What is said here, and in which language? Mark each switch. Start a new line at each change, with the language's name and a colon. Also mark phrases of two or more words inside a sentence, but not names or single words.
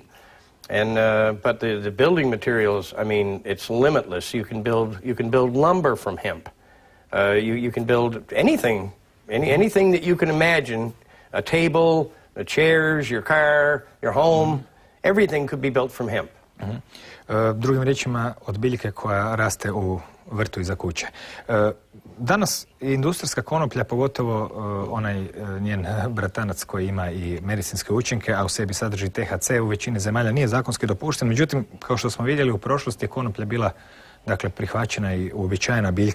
English: And but the building materials, I mean, it's limitless. You can build lumber from hemp. You can build anything that you can imagine. A table, the chairs, your car, your home, everything could be built from hemp.
Croatian: Drugim riječima, od biljke koja raste u vrtu iza kuće. Danas industrijska konoplja, pogotovo onaj njen bratanac koji ima i medicinske učinke, a u sebi sadrži THC, u većini zemalja nije zakonski dopušten. Međutim, kao što smo vidjeli u prošlosti, je konoplja bila prihvaćena i uobičajena biljka.